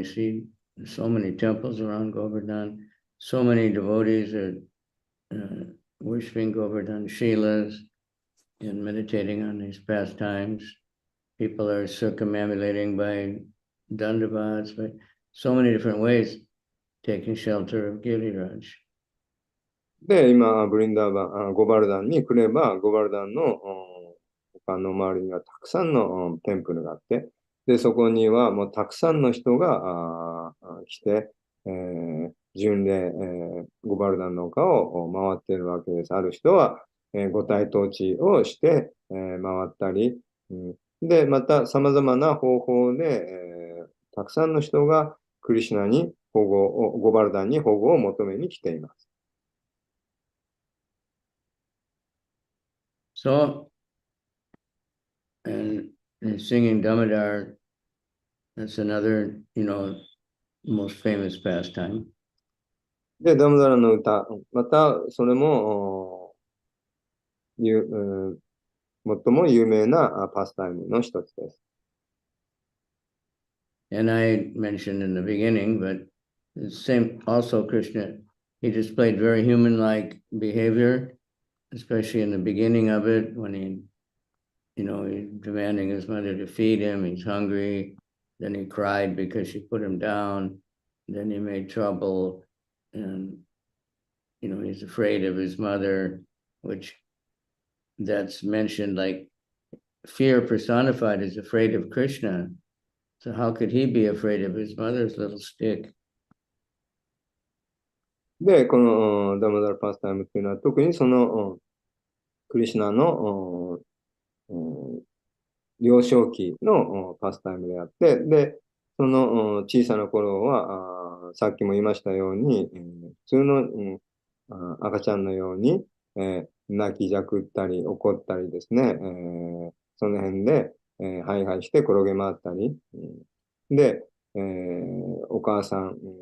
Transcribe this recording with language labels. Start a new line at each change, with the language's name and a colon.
English: We see so many temples around Govardhan. So many devotees are worshiping Govardhan Shilas and meditating on these pastimes. People are circumambulating by dandavats, by so many different ways, taking shelter of Giriraj.
Japanese: で、今、ブリンダーバン、ゴバルダンに来れば、ゴバルダンの他の周りにはたくさんのテンプルがあって、で、そこにはもうたくさんの人が来て、巡礼、ゴバルダンの丘を回っているわけです。ある人は、五体統治をして、回ったり、で、また様々な方法で、たくさんの人がクリシュナにゴバルダンに保護を求めに来ています。
English: So, and singing Damodar, that's another, most famous pastime.
Japanese: で、ダムダラの歌、またそれも最も有名なパスタイムの一つです。
English: And I mentioned in the beginning, but the same also Krishna, he displayed very human-like behavior, especially in the beginning of it when he's demanding his mother to feed him, he's hungry, then he cried because she put him down, then he made trouble, and he's afraid of his mother, which that's mentioned like fear personified is afraid of Krishna. So how could he be afraid of his mother's little stick?
Japanese: で、このダムダラパスタイムっていうのは特にそのクリシュナの幼少期のパスタイムであって、で、その小さな頃は、さっきも言いましたように、普通の赤ちゃんのように、泣きじゃくったり怒ったりですね、その辺で、ハイハイして転げ回ったり、で、お母さん